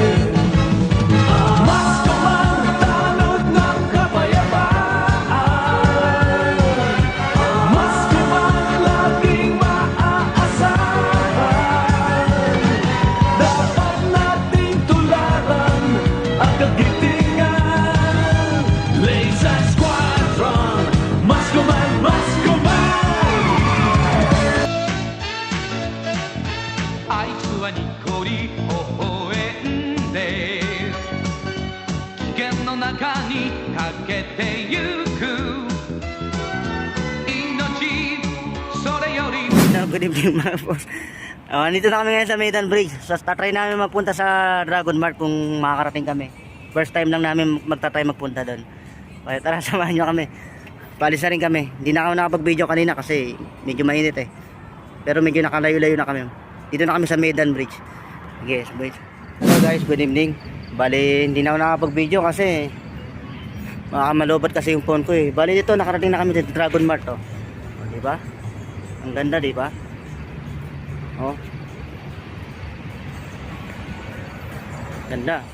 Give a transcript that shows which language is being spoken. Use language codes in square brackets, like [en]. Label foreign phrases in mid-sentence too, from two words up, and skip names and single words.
[tl] Mas kumantanod ng kapayapaan, mas laging maaasahan. Dapat nating tularan ang kagitingan. Laser Squadron, mas kuman, mas kuman. [ja] あいつはニコリ微笑んで危険の中にかけてゆく [en] Good evening [tl] mga boss. Nandito na kami ngayon sa Maidan Bridge. So tatry namin magpunta sa Dragon Mart kung makakarating kami. First time lang namin magtatry magpunta doon. Kaya tara, samahan nyo kami. Paalis na rin kami. Hindi na ako nakapag-video kanina kasi medyo mainit eh. Pero medyo nakalayo-layo na kami. Dito na kami sa Maidan Bridge. Yes, bridge. [en] Hello guys, good evening. [tl] Bali, hindi na ako nakapag-video kasi malobat kasi yung phone ko eh. Bali dito, nakarating na kami sa Dragon Mart oh. Diba? Ang ganda, di ba? Oh. Ganda.